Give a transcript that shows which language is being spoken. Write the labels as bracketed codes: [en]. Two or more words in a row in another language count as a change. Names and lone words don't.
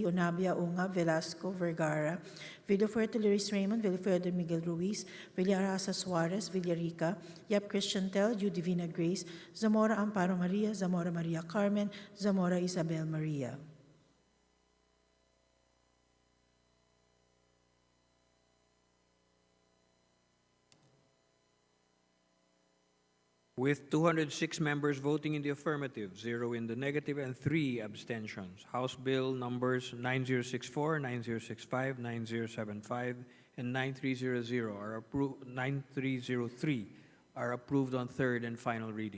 [en] Onabia, Unga, Velasco, Vergara, Villafuerte, Luis Raymond, Villafuerte, Miguel Ruiz, Villarasa Suarez, Villarica, Yap Christian Tel, Yu Divina Grace, Zamora Amparo Maria, Zamora Maria Carmen, Zamora Isabel Maria. With 206 members voting in the affirmative, 0 in the negative, and 3 abstentions, House Bill numbers 9064, 9065, 9075, and 9303 are approved on third and final reading.